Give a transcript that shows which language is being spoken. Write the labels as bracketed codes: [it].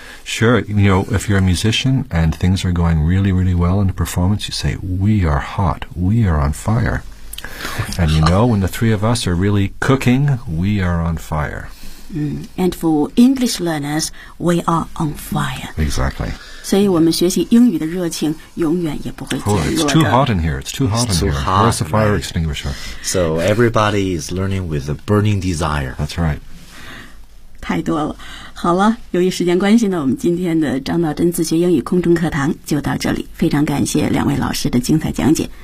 [en] Sure, you know, if you're a musician and things are going really, really well in a performance, you say, we are hot, we are on fire. And you know, when the three of us are really cooking, we are on fire. And for English learners, we are on fire. Exactly. [zh] 所以我们学习英语的热情永远也不会减弱的。 [en] Oh, it's too hot in here, it's too hot it's in here. Where's the fire、 right. extinguisher? So everybody is learning with a burning desire. That's right. [zh] 太多了。好了，由于时间关系呢，我们今天的张道真自学英语空中课堂就到这里。非常感谢两位老师的精彩讲解。